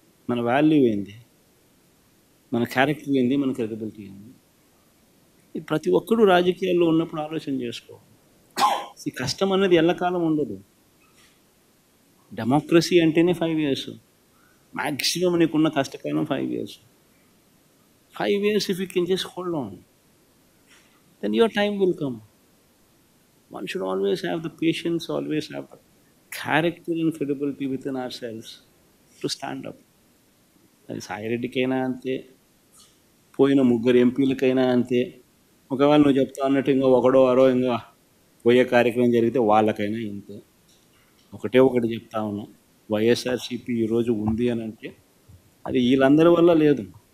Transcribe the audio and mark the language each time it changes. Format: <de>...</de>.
<te>మన వాల్యూ ఏంది? మన క్యారెక్టర్ ఏంది? మన క్రెడిబిలిటీ ఏంది? ఇది ప్రతి ఒక్కరూ రాజకీయాల్లో ఉన్నప్పుడు ఆలోచన చేసుకోవాలి. ఈ కష్టం అనేది ఎల్లకాలం ఉండదు. డెమోక్రసీ అంటేనే</te> <en>5 years.</en> <te>మ్యాక్సిమం నీకున్న కష్టకాలం 5 years.</te> <en>5 years if you can just hold on, then your time will come. One should always have the patience, always have the character and credibility within ourselves to stand up.</en> <te>అది సాయిరెడ్డికైనా అంతే, పోయిన 3 ఎంపీలకైనా అంతే. ఒకవేళ నువ్వు చెప్తా అన్నట్టు ఇంకా ఒకడో అరో ఇంకా పోయే కార్యక్రమం జరిగితే వాళ్ళకైనా ఇంతే. ఒకటి చెప్తా ఉన్నా, వైఎస్ఆర్సీపీ ఈరోజు ఉంది అని అంటే అది వీళ్ళందరి వల్ల లేదు.</te>